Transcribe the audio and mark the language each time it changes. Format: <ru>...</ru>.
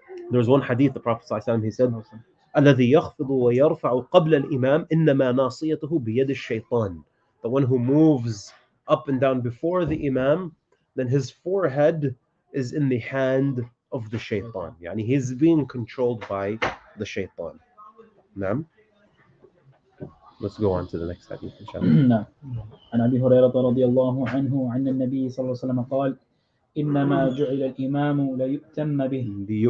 <en>There's one hadith, the Prophet ﷺ, he said,</en> <ar>الذي يخفض ويرفع قبل الإمام إنما ناصيته بيد الشيطان.</ar> <en>The one who moves up and down before the imam, then his forehead is in the hand of the shaitan. Yani he's being controlled by the shaitan. Naam. Let's go on to the next hadith, inshallah.</en> <ar>نعم. عن أبي هريرة رضي الله عنه عن النبي صلى الله عليه وسلم قال إنما جعل الإمام ليؤتم به.</ar>